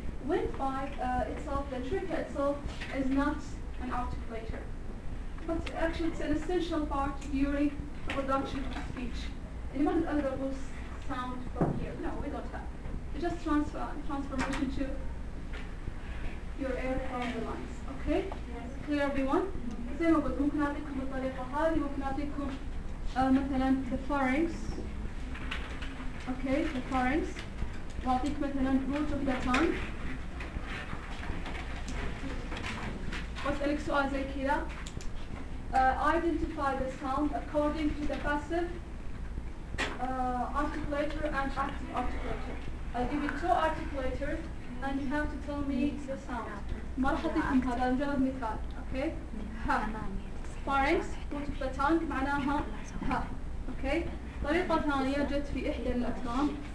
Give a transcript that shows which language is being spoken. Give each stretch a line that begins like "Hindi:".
English: Windpipe itself, the trachea itself, is not an articulator. But actually, it's an essential part during the production of speech. Anyone other will sound from here? No, we don't have. Just transformation to your air from the lungs. Okay? Yes. Clear, everyone? Same mm-hmm.
Arabic: with ممكن أعطيكم الطريقة هذه ممكن أعطيكم مثلا the pharynx.
English: Okay, the pharynx.
Arabic: وأعطيك مثلا root of the tongue. وأسألك سؤال زي كذا.
English: Identify the sound according to the passive articulator and active articulator. I'll give you two articulators and you have to tell me the sound.
Arabic: ما راح اعطيكم هذا مجرد مثال، اوكي؟ ها. Pharynx، root of the tongue معناها ها، اوكي؟ طريقة ثانية جت في إحدى الأكرام.